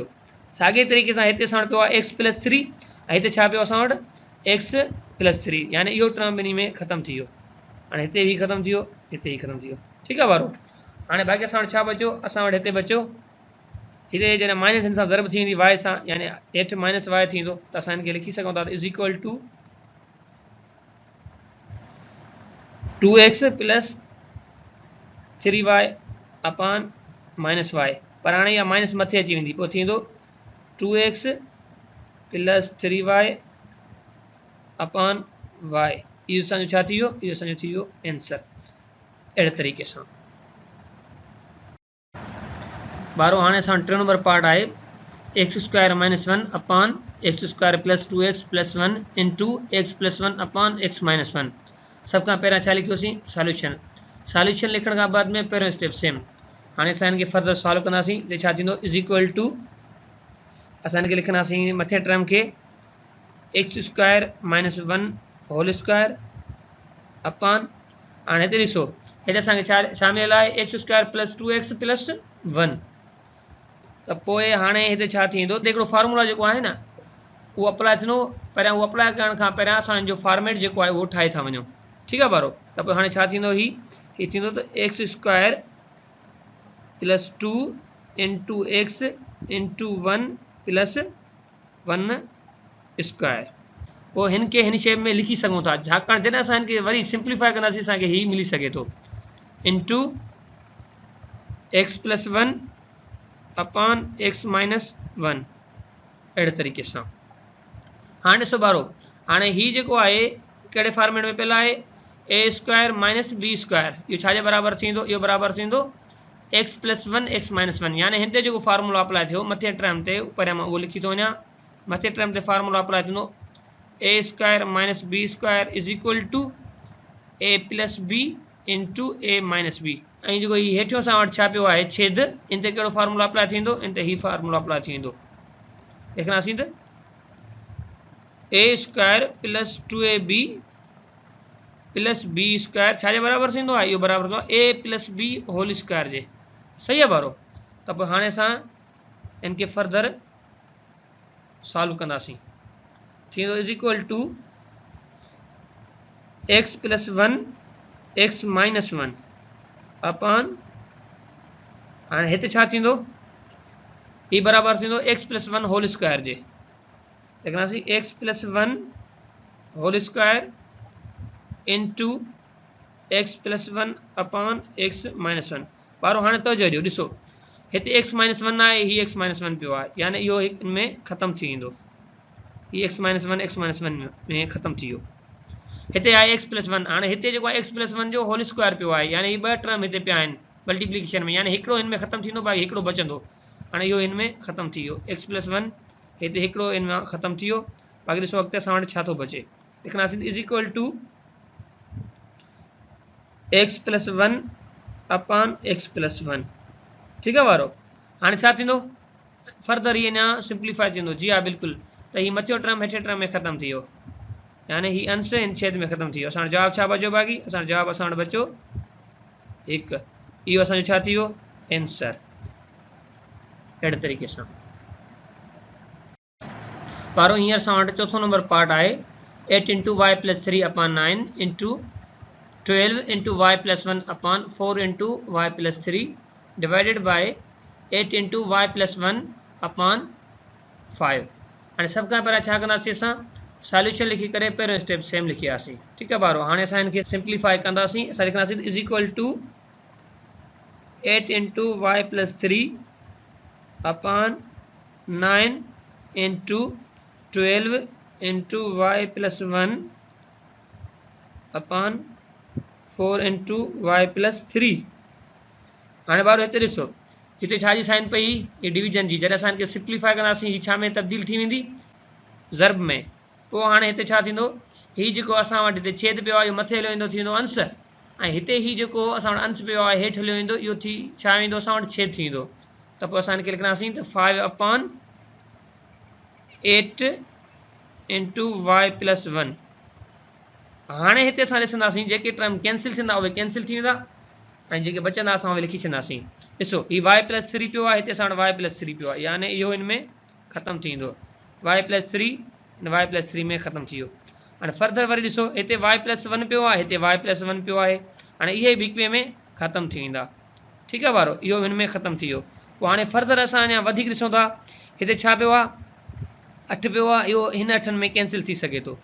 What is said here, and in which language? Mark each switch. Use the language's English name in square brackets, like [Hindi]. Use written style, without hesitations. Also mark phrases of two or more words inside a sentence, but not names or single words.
[Sindhi] साॻे तरीक़े सां हिते असां वटि पियो आहे [English] x plus 3 [Sindhi] ऐं हिते छा पियो असां वटि [English] x plus 3, [Sindhi] यानी इहो टर्म ॿिन्ही में ख़तमु थी वियो। हाणे हिते बि ख़तमु थी वियो, हिते ई ख़तमु थी वियो। ठीकु आहे ॿारो, हाणे बाक़ी असां वटि छा बचियो, असां वटि हिते बचियो हिते जॾहिं माइनस हिन सां ज़रब थी वेंदी y सां, यानी हेठि [English] minus y [Sindhi] थींदो, त असां हिन खे लिखी सघूं था [English] is equal to 2x plus 3y upon minus y. [Sindhi] पर हाणे इहा माइनस मथे अची वेंदी, पोइ थींदो [English] 2x plus 3y upon y. [Sindhi] इहो असांजो छा थी वियो, इहो असांजो थी वियो आंसर। अहिड़े तरीक़े सां ॿारो हाणे असां टियों [English] number part [Sindhi] आहे [English] x square minus 1 upon x square plus 2x plus 1 into x plus 1 upon x minus 1. [Sindhi] सब खां पहिरियां छा लिखियोसीं सॉल्यूशन। सॉल्यूशन लिखण खां बाद में पहिरियों [English] step same. [Sindhi] हाणे असां हिन खे [English] further solve [Sindhi] कंदासीं। हिते छा थींदो [English] is equal to [Sindhi] असां हिन खे लिखंदासीं मथे टर्म खे [English] x square minus 1 whole square [Sindhi] अपॉन हाणे हिते ॾिसो हिते असांखे छा मिलियल आहे [English] x square plus 2x plus 1. [Sindhi] त पोइ हाणे हिते छा थींदो त हिकिड़ो फार्मूला जेको आहे न उहो अप्लाई थींदो। पहिरियां उहो अप्लाई करण खां पहिरियां असांजो फॉर्मेट जेको आहे उहो ठाहे था वञूं। ठीकु आहे ॿारो। त पोइ हाणे छा थींदो हीउ थींदो त [English] x square plus 2 into x into 1 plus 1 square. [Sindhi] पोइ हिनखे हिन शेप में लिखी सघूं था छाकाणि जॾहिं असां हिनखे वरी सिंप्लीफाई कंदासीं असांखे हीउ मिली सघे थो [English] into x plus 1 upon x minus 1 [Sindhi] अहिड़े तरीक़े सां। हाणे ॾिसो ॿारो हाणे हीउ जेको आहे कहिड़े फॉर्मेट में पियल आहे [English] a square minus b square. [Sindhi] इहो छाजे बराबरि थींदो इहो बराबरि थींदो [English] x plus 1 x minus 1 [Sindhi] यानी हिते जेको [English] formula apply [Sindhi] थियो मथे टर्म ते पहिरियां मां उहो लिखी थो वञा। मथे टर्म ते [English] formula apply [Sindhi] थींदो [English] a square minus b square is equal to a plus b into a minus b. [Sindhi] ऐं जेको हीउ हेठियों असां वटि छा पियो आहे छेद इन ते कहिड़ो [English] formula apply [Sindhi] थींदो इन ते हीउ [English] formula apply [Sindhi] थींदो। लिखंदासीं त [English] a square plus 2ab plus b square [Sindhi] छाजे बराबरि थींदो आहे इहो बराबरि थींदो आहे [English] a plus b whole square [Sindhi] जे। सही आहे ॿारो। त पोइ हाणे असां इनखे [English] further solve [Sindhi] कंदासीं। थींदो [English] is equal to x plus 1 x minus 1 upon [Sindhi] हाणे हिते छा थींदो हीउ बराबरि थींदो [English] x plus 1 whole square [Sindhi] जे। लिखंदासीं [English] x plus 1 whole square into x plus 1 upon x minus 1. [Sindhi] ॿारो हाणे तवजो ॾियो ॾिसो हिते [English] x minus 1 [Sindhi] आहे हीउ [English] x minus 1 [Sindhi] पियो आहे यानी इहो इनमें ख़तमु थी वेंदो। हीउ [English] x minus 1 [Sindhi] में ख़तमु थी वियो। हिते आहे [English] x plus 1 [Sindhi] हाणे हिते जेको आहे [English] x plus 1 [Sindhi] जो [English] whole square [Sindhi] पियो आहे यानी हीउ ॿ टर्म हिते पिया आहिनि मल्टीप्लिकेशन में यानी हिकिड़ो हिन में ख़तमु थींदो बाक़ी हिकिड़ो बचंदो। हाणे इहो हिन में ख़तमु थी वियो [English] x plus 1 [Sindhi] हिते हिकिड़ो हिन में ख़तमु थी वियो बाक़ी ॾिसो अॻिते असां वटि छा थो बचे। लिखंदासीं [English] is equal to x plus 1 upon x plus 1. [Sindhi] ठीकु आहे वारो। हाणे छा थींदो फर्दर हीअ अञा सिंप्लीफाई थींदो। जी हा बिल्कुलु। त हीउ मथियों टर्म हेठे टर्म में ख़तमु थी वियो यानी हीउ अंश हिन छेद में ख़तमु थी वियो। असांजो जवाबु छा बचियो बाक़ी असांजो जवाबु असां वटि बचियो 1। इहो असांजो छा थी वियो आंसर। अहिड़े तरीक़े सां ॿारो हींअर असां वटि चोथों [English] number part [Sindhi] आहे [English] 8 into y plus 3 upon 9 into 12 into y plus 1 upon 4 into y plus 3 divided by 8 into y plus 1 upon 5. [Sindhi] हाणे सभ खां पहिरियां छा कंदासीं असां सॉल्यूशन लिखी करे पहिरियों [English] step same [Sindhi] लिखियासीं। ठीकु आहे ॿारो। हाणे असां हिनखे सिंप्लीफाई कंदासीं। असां लिखंदासीं [English] is equal to 8 into y plus 3 upon 9 into 12 into y plus 1 upon 4 into y plus 3. [Sindhi] हाणे ॿारो हिते ॾिसो हिते छा जी साइन पई ये डिवीजन जी। जॾहिं असां हिनखे सिंप्लीफाई कंदासीं हीअ छा में तब्दील थी वेंदी ज़र्ब में। पोइ हाणे हिते छा थींदो हीउ जेको असां वटि हिते छेद पियो आहे इहो मथे हलियो वेंदो थी वेंदो अंश ऐं हिते हीउ जेको असां वटि अंश पियो आहे हेठि हलियो वेंदो इहो थी छा वेंदो असां वटि छेद थी वेंदो। त पोइ असां हिनखे लिखंदासीं त [English] 5 upon 8 into y plus 1. [Sindhi] हाणे हिते असां ॾिसंदासीं जेके टर्म कैंसिल थींदा उहे कैंसिल थी वेंदा ऐं जेके बचंदा असां उहे लिखी छॾंदासीं। ॾिसो हीउ [English] y plus 3 [Sindhi] पियो आहे हिते असां वटि [English] y plus 3 [Sindhi] पियो आहे यानी इहो हिन में ख़तमु थी वेंदो [English] y plus 3 y plus 3 [Sindhi] में ख़तमु थी वियो। हाणे फर्दर वरी ॾिसो हिते [English] y plus 1 [Sindhi] पियो आहे हिते [English] y plus 1 [Sindhi] पियो आहे हाणे इहे बि हिक ॿिए में ख़तमु थी वेंदा। ठीकु आहे ॿारो। इहो हिन में ख़तमु थी वियो। पोइ हाणे फर्दर असां अञा वधीक ॾिसूं था हिते छा पियो आहे 8 पियो आहे इहो हिन 8 में कैंसिल थी सघे थो।